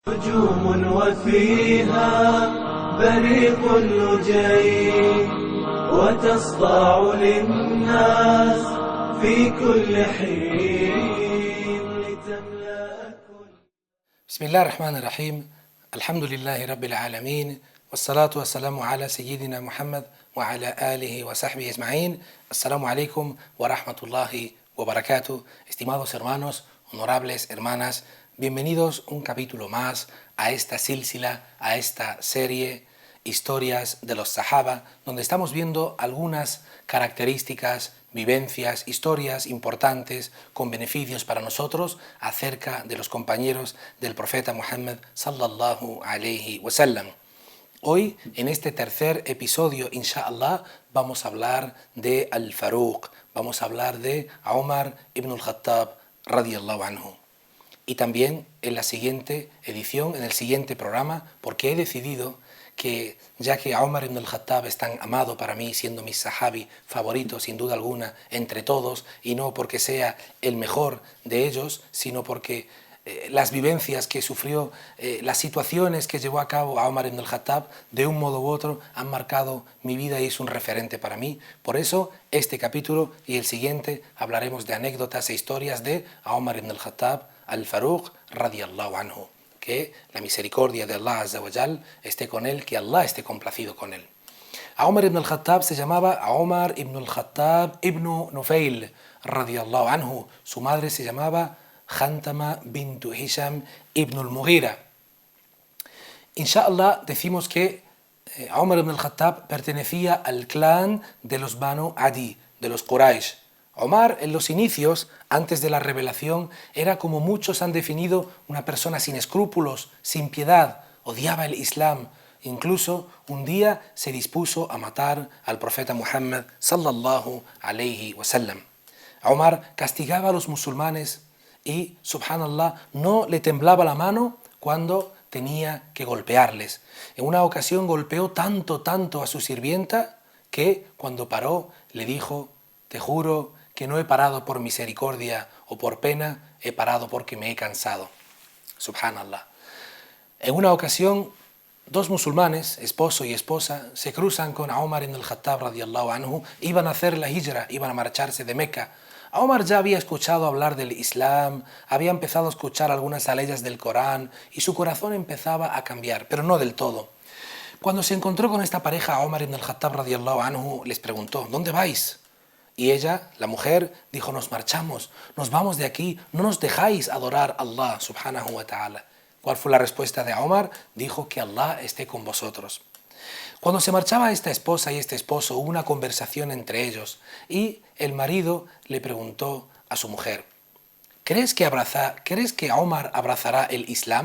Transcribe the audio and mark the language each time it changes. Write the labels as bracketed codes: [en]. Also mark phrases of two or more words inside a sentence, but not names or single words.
[ar] نجوم وفيها بريق اللجي وتصدع للناس في كل حين لتملأ كل. بسم الله الرحمن الرحيم. الحمد لله رب العالمين والصلاة والسلام على سيدنا محمد وعلى آله وصحبه أجمعين. السلام عليكم ورحمة الله وبركاته. [es] Estimados hermanos, honorables hermanas, bienvenidos un capítulo más a esta sílsila, a esta serie Historias de los Sahaba, donde estamos viendo algunas características, vivencias, historias importantes con beneficios para nosotros acerca de los compañeros del profeta Muhammad [ar] صلى الله عليه وسلم. [es] Hoy, en este tercer episodio, inshallah, vamos a hablar de Al-Faruq, vamos a hablar de Umar ibn al-Khattab [ar] رضي الله عنه. [es] Y también en la siguiente edición, en el siguiente programa, porque he decidido que, ya que Umar ibn al-Khattab es tan amado para mí, siendo mi sahabi favorito, sin duda alguna, entre todos, y no porque sea el mejor de ellos, sino porque las vivencias que sufrió, las situaciones que llevó a cabo a Umar ibn al-Khattab, de un modo u otro han marcado mi vida y es un referente para mí. Por eso, este capítulo y el siguiente hablaremos de anécdotas e historias de Umar ibn al-Khattab al-Faruq [ar] رضي الله عنه. [es] Que la misericordia de Allah [ar] عز وجل [es] esté con él, que Allah esté complacido con él. A Umar ibn al-Khattab se llamaba Umar ibn al-Khattab ibn Nufail [ar] رضي الله عنه. [es] Su madre se llamaba Khantama bintu Hisham ibn al-Mughira. Inshallah decimos que Umar ibn al-Khattab pertenecía al clan de los Banu Adi, de los Quraysh. Omar, en los inicios, antes de la revelación, era, como muchos han definido, una persona sin escrúpulos, sin piedad, odiaba el Islam. Incluso un día se dispuso a matar al profeta Muhammad [ar] صلى الله عليه وسلم. [es] Omar castigaba a los musulmanes y, subhanallah, no le temblaba la mano cuando tenía que golpearles. En una ocasión golpeó tanto a su sirvienta que, cuando paró, le dijo: «Te juro que no he parado por misericordia o por pena, he parado porque me he cansado». Subhanallah. En una ocasión, dos musulmanes, esposo y esposa, se cruzan con Umar ibn al-Khattab [ar] رضي الله عنه, [es] iban a hacer la hijra, iban a marcharse de Meca. Umar ya había escuchado hablar del Islam, había empezado a escuchar algunas aleyas del Corán y su corazón empezaba a cambiar, pero no del todo. Cuando se encontró con esta pareja, Umar ibn al-Khattab [ar] رضي الله عنه [es] les preguntó: «¿Dónde vais?». Y ella, la mujer, dijo: «Nos marchamos, nos vamos de aquí, no nos dejáis adorar a Allah [ar] سبحانه وتعالى». [es] ¿Cuál fue la respuesta de Umar? Dijo: «Que Allah esté con vosotros». Cuando se marchaba esta esposa y este esposo, hubo una conversación entre ellos y el marido le preguntó a su mujer: ¿Crees que Umar abrazará el Islam?